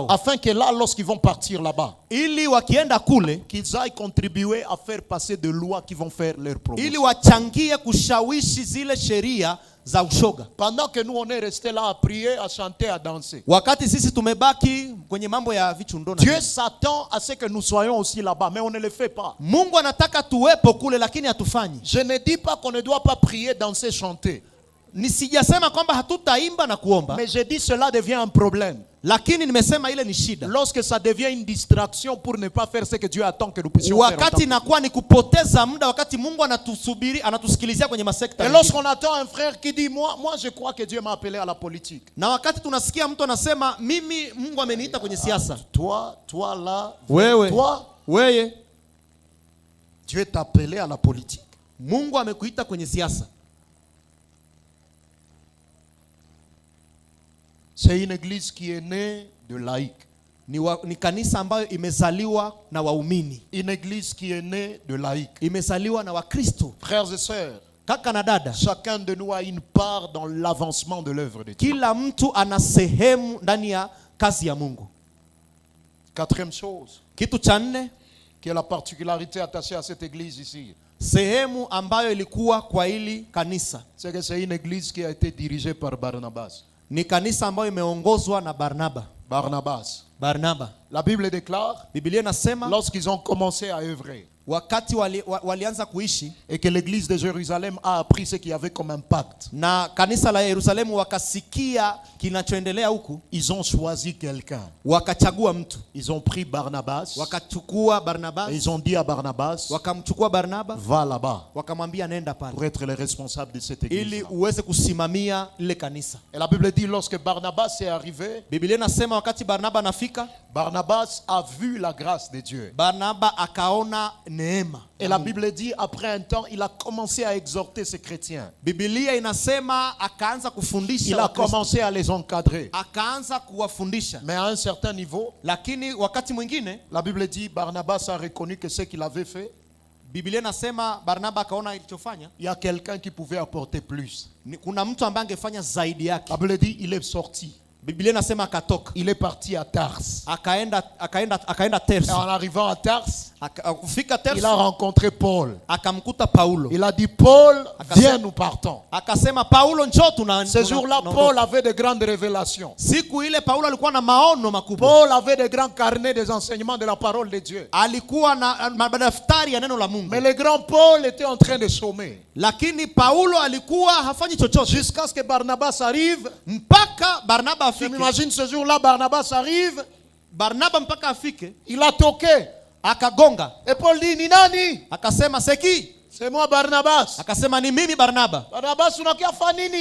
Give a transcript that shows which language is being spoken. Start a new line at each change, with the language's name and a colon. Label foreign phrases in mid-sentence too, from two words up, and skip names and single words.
French: Afin que là, lorsqu'ils vont partir là-bas,
Swahili: ili wakienda kule,
French: qu'ils aillent contribuer à faire passer des lois qui vont faire leur promotion.
Swahili: ili wachangie kushawishi zile sheria za ushoga.
French: Pendant que nous on est resté là à prier, à chanter, à danser,
Swahili: Wakati sisi tumebaki kwenye mambo ya vichundo na
French: Dieu s'attend à ce que nous soyons aussi là-bas, mais on ne le fait pas.
Swahili: Mungu anataka tuwepo kule, lakini hatufanyi.
French: Je ne dis pas qu'on ne doit pas prier, danser, chanter,
Swahili: Nisijasema kwamba hatutaimba na kuomba,
French: mais je dis cela devient un problème
Swahili: lakini nimesema ile ni shida
French: lorsque ça devient une distraction pour ne pas faire ce que Dieu attend que nous puissions faire.
Swahili: wakati inakuwa ni kupoteza muda, wakati Mungu anatusubiri, anatusikilizia kwenye masekta
French: Et
Swahili: mengine.
French: lorsqu'on attend un frère qui dit moi je crois que Dieu m'a appelé à la politique.
Swahili: Na wakati tunasikia mtu anasema mimi Mungu ameniita kwenye siasa.
French: Toi là,
Swahili: Wewe.
French: toi,
Swahili: Weye.
French: Dieu est appelé à la politique.
Swahili: Mungu amekuita kwenye siasa.
French: C'est une église qui est née de laïcs.
Swahili: Ni kanisa ambayo imezaliwa na waumini.
French: Une église qui est née de laïcs.
Swahili: Imezaliwa na Wakristo.
French: Frères et sœurs,
Swahili: Kaka na dada,
French: chacun de nous a une part dans l'avancement de l'œuvre de Dieu.
Swahili: kila mtu ana sehemu ndani ya kazi ya Mungu.
French: Quatrième chose,
Swahili: Kitu cha nne,
French: qui est la particularité attachée à cette église ici,
Swahili: sehemu ambayo ilikuwa kwa hili kanisa,
French: c'est que c'est une église qui a été dirigée par Barnabas.
Swahili: ni kanisa ambayo imeongozwa na Barnaba. Barnaba.
French: La Bible déclare,
Swahili: Biblia inasema
French: lorsqu'ils ont commencé à œuvrer,
Swahili: wakati walianza kuishi
French: et que l'église de Jérusalem a appris ce qu'il y avait comme impact,
Swahili: na kanisa la Yerusalemu wakasikia kinachoendelea huku,
French: ils ont choisi quelqu'un.
Swahili: wakachagua mtu.
French: Ils ont pris Barnabas
Swahili: Wakachukua Barnabas,
French: et ils ont dit à Barnabas,
Swahili: wakamchukua Barnaba,
French: va là-bas
Swahili: wakamwambia nenda
French: pour
Swahili: pale
French: être le responsable de cette église.
Swahili: ili uweze kusimamia lile kanisa.
French: Et la Bible dit, lorsque Barnabas est arrivé,
Swahili: Biblia inasema wakati Barnaba anafika,
French: Barnabas a vu la grâce de Dieu.
Swahili: Barnaba akaona neema.
French: Et la Bible dit, après un temps, il a commencé à exhorter ces chrétiens.
Swahili: Biblia inasema akaanza kufundisha
French: Il a
Swahili: Wakristo.
French: commencé à les encadrer.
Swahili: Akaanza kuwafundisha.
French: Mais à un certain niveau,
Swahili: Lakini wakati mwingine
French: la Bible dit, Barnabas a reconnu que ce qu'il avait fait,
Swahili: Biblia inasema Barnaba akaona ilichofanya,
French: il y a quelqu'un qui pouvait apporter plus.
Swahili: kuna mtu ambaye angefanya zaidi yake.
French: La Bible dit, il est sorti.
Swahili: Biblia inasema akatoka,
French: Il est parti à Tars.
Swahili: akaenda
French: Et
Swahili: Terso.
French: en arrivant à Tars,
Swahili: Kufika
French: il a
Swahili: Terso
French: rencontré Paul.
Swahili: akamkuta Paulo.
French: Il a dit, Paul, viens, nous partons.
Swahili: Akasema Paulo, njoo
French: Ce jour-là, Paul avait de grandes révélations.
Swahili: Siku ile Paulo alikuwa na maono makubwa.
French: Paul avait de grands carnets des enseignements de la parole de Dieu.
Swahili: Alikuwa na madaftari ya neno la Mungu.
French: Mais le grand Paul était en train de chômer.
Swahili: Lakini Paulo alikuwa hafanyi chochote.
French: Jusqu'à ce que Barnabas arrive.
Swahili: Mpaka Barnaba
French: Je
Swahili: afike.
French: m'imagine ce jour-là, Barnabas arrive.
Swahili: Barnaba mpaka afike,
French: Il a toqué.
Swahili: akagonga.
French: Et Paul dit,
Swahili: ni nani? Akasema seki.
French: C'est moi Barnabas.
Swahili: Akasema ni mimi Barnaba. Barnabas, unakia fanini?